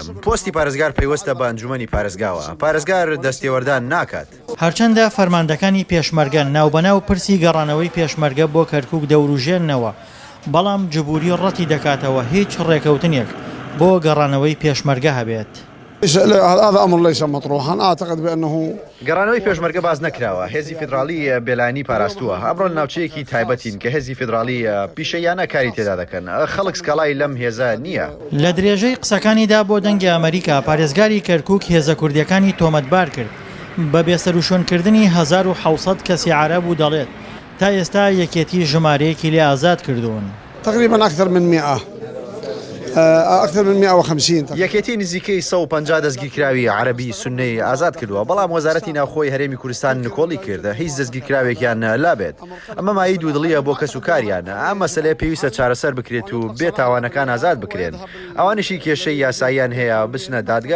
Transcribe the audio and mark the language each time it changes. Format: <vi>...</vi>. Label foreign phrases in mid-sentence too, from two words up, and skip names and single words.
<ckb>پۆستی پارێزگار پەیوەستە بە ئەنجومەنی پارێزگاوە. پارێزگار دەستێوەردان ناکات. هەرچەندە فەرماندەکانی پێشمەرگە ناوبەناو پرسی گەڕانەوەی پێشمەرگە بۆ کەرکووک دەوروژێننەوە، بەڵام جبووری ڕەتی دەکاتەوە هیچ ڕێکەوتنێک بۆ گەڕانەوەی پێشمەرگە هەبێت.</ckb> <ar>هذا أمر ليس مطروحا. أعتقد بأنه</ar> <ckb>گەڕانەوەی پێشمەرگە باز نەکراوە. هێزی فیدراڵی بێلانی پاراستووە. ئەمڕۆ ناوچەیەکی تایبەتین کە هێزی فیدراڵی پیشەیانە کاری تێدا دەکەن. خەڵک سکاڵای لەم هێزە نییە. لە درێژەی قسەکانیدا بۆ دەنگی ئەمریکا پارێزگاری کەرکووک هێزە کوردیەکانی تۆمەتبار کرد بە بێسەروشۆنکردنی 1700 کەسی عەرەب و دەڵێت تا ئێستا یەکێتی ژمارەیەکی لێ ئازاد کردوون.</ckb> <ar>تقريبا أكثر من 150</ar> <ckb>یەکێتی نزیکەی 150 دەستگیرکراوی عەرەبی سوننەی ئازاد کردووە، بەڵام وەزارەتی ناوخۆی هەرێمی کوردستان نکۆڵی کردە هیچ دەستگیرکراوێکیان لابێت. ئەمە مای دوودڵیە بۆ کەس و کاریانە. ئەم مەسەلەیە پێویستە چارەسەر بکرێت و بێتاوانەکان ئازاد بکرێن. ئەوانشی کێشەی یاساییان هەیە بچنە دادگا.</ckb>